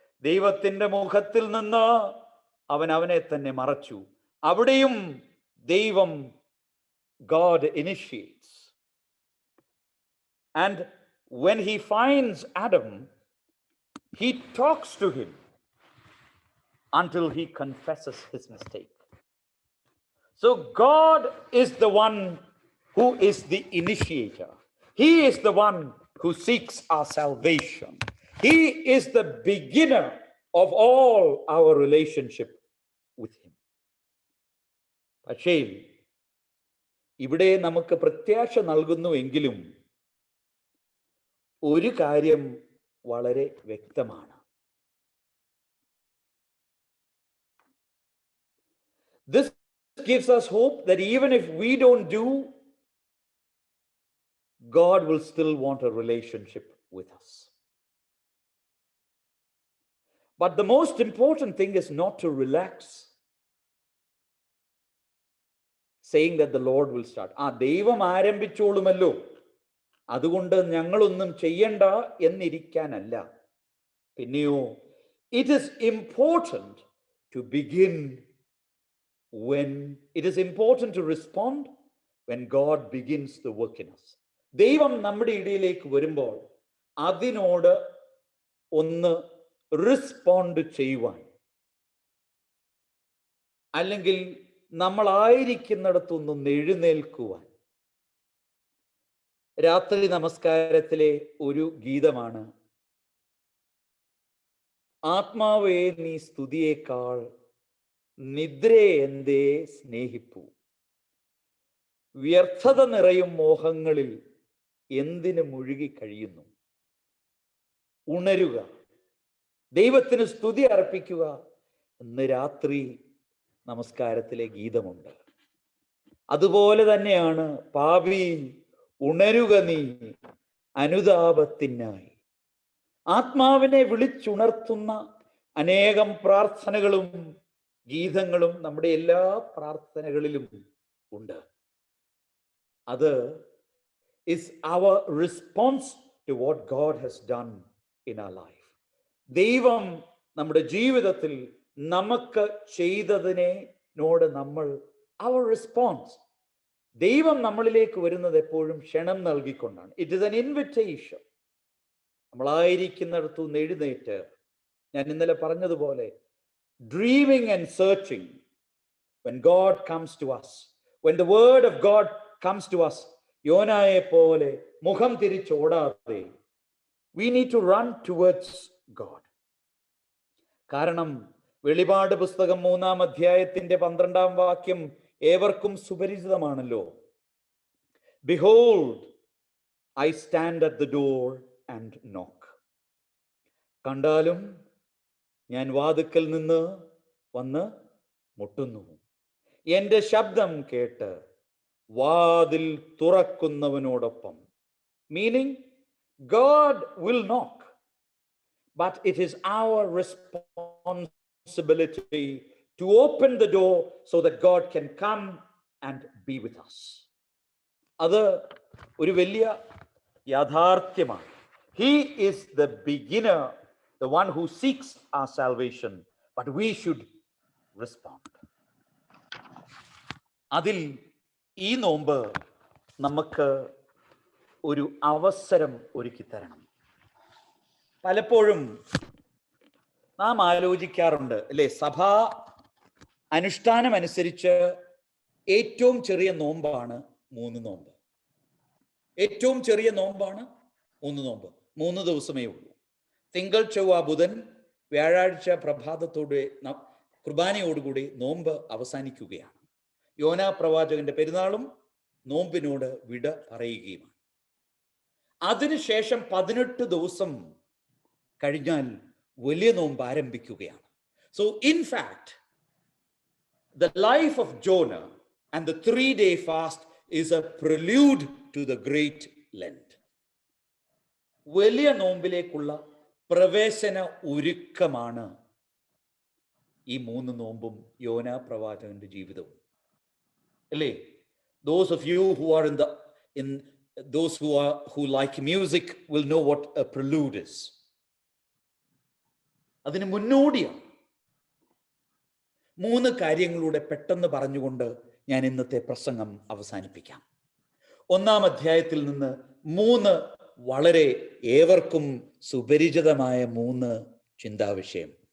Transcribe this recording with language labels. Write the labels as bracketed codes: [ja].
[ml] ദൈവത്തിന്റെ മുഖത്തിൽ നിന്ന് അവൻ അവനെ തന്നെ മറച്ചു. അവിടെയും ദൈവം, [en] God initiates. And when he finds Adam, he talks to him until he confesses his mistake. So God is the one who is the initiator. He is the one who seeks our salvation. He is the beginner of all our relationship with him. [ml] പക്ഷേ ഇവിടെ നമുക്ക് പ്രത്യാശ നൽകുന്നുവെങ്കിലും ഒരു കാര്യം വളരെ വ്യക്തമാണ്. [en] This gives us hope that even if we don't do, God will still want a relationship with us. But the most important thing is not to relax, saying that the Lord will start. [ml] ദൈവം ആരംഭിച്ചോളുമല്ലോ, അതുകൊണ്ട് ഞങ്ങളൊന്നും ചെയ്യണ്ട എന്നിരിക്കാനല്ല. പിന്നെയോ, [en] it is important to begin when it is important to respond when God begins the work in us. [ml] ദൈവം നമ്മുടെ ഇടയിലേക്ക് വരുമ്പോൾ അതിനോട് ഒന്ന് റെസ്പോണ്ട് ചെയ്യുവാൻ, അല്ലെങ്കിൽ നമ്മളായിരിക്കുന്നിടത്തൊന്ന് എഴുന്നേൽക്കുവാൻ. രാത്രി നമസ്കാരത്തിലെ ഒരു ഗീതമാണ്, ആത്മാവേ നീ സ്തുതിയേക്കാൾ നിദ്രയെ എന്തേ സ്നേഹിപ്പു, വ്യർത്ഥത നിറയും മോഹങ്ങളിൽ എന്തിനു മുഴുകി കഴിയുന്നു. ഉണരുക, ദൈവത്തിന് സ്തുതി അർപ്പിക്കുക എന്ന് രാത്രി നമസ്കാരത്തിലെ ഗീതമുണ്ട്. അതുപോലെ തന്നെയാണ് പാപി ഉണരുക നീ അനുതാപത്തിനായി. ആത്മാവിനെ വിളിച്ചുണർത്തുന്ന അനേകം പ്രാർത്ഥനകളും ഗീതങ്ങളും നമ്മുടെ എല്ലാ പ്രാർത്ഥനകളിലും ഉണ്ട്. അത് [en] is our response to what God has done in our life. [ml] ദൈവം നമ്മുടെ ജീവിതത്തിൽ നമുക്ക് ചെയ്തതിനോട് നമ്മൾ [en] our response, [ml] ദൈവം നമ്മളിലേക്ക് വരുന്നത് എപ്പോഴും ക്ഷണം നൽകിക്കൊണ്ടാണ്. [en] It is an invitation. [ml] നമ്മളായിരിക്കുന്നിടത്തു നിന്ന് എഴുന്നേറ്റ്, ഞാൻ ഇന്നലെ പറഞ്ഞതുപോലെ, [en] dreaming and searching, when God comes to us, when the word of God comes to us, [ml] യോനായെ പോലെ മുഖം തിരിച്ചോടാതെ [en] we need to run towards God. [ml] കാരണം വെളിപാട് പുസ്തകം 3-ാം അധ്യായത്തിന്റെ 12-ാം വാക്യം ഏവർക്കും സുപരിചിതമാണല്ലോ. [en] Behold, I stand at the door and knock. [ml] കണ്ടാലും ഞാൻ വാതിക്കൽ നിന്ന് വന്ന് മുട്ടുന്നു. എൻ്റെ ശബ്ദം കേട്ട് വാതിൽ തുറക്കുന്നവനോടൊപ്പം. [en] Meaning, God will knock, but it is our responsibility to open the door so that God can come and be with us. [ml] അത് ഒരു വലിയ യാഥാർത്ഥ്യമാണ്. [en] He is the beginner, the one who seeks our salvation, but we should respond. [ml] അതിൽ ഈ നോമ്പ് നമുക്ക് ഒരു അവസരം ഒരുക്കി തരണം. പലപ്പോഴും നാം ആലോചിക്കാറുണ്ട് അല്ലേ, സഭാ അനുഷ്ഠാനം അനുസരിച്ച് ഏറ്റവും ചെറിയ നോമ്പാണ് 3 നോമ്പ്. ഏറ്റവും ചെറിയ നോമ്പാണ് 3 നോമ്പ്. 3 ദിവസമേ ഉള്ളൂ. തിങ്കൾ, ചൊവ്വ, ബുധൻ, വ്യാഴാഴ്ച പ്രഭാതത്തോടെ കുർബാനയോടുകൂടി നോമ്പ് അവസാനിക്കുകയാണ്. യോനാ പ്രവാചകന്റെ പെരുന്നാളും നോമ്പിനോട് വിട പറയുകയുമാണ്. അതിനുശേഷം 18 ദിവസം കഴിഞ്ഞാൽ വലിയ നോമ്പ് ആരംഭിക്കുകയാണ്. [en] So in fact, the life of Jonah and the 3-day fast is a prelude to the great Lent. [ml] വലിയ നോമ്പിലേക്കുള്ള പ്രവേശന ഒരുക്കമാണ് ഈ 3 നോമ്പും യോനാ പ്രവാചകന്റെ ജീവിതവും അല്ലേ. [en] Those of you who are those who like music will know what a prelude is. [ml] അതിന് മുന്നോടിയാണ്. 3 കാര്യങ്ങളുടെ പെട്ടെന്ന് പറഞ്ഞുകൊണ്ട് ഞാൻ ഇന്നത്തെ പ്രസംഗം അവസാനിപ്പിക്കാം. 1-ാം അധ്യായത്തിൽ നിന്ന് 3 വളരെ ഏവർക്കും സുപരിചിതമായ 3 ചിന്താവിഷയം.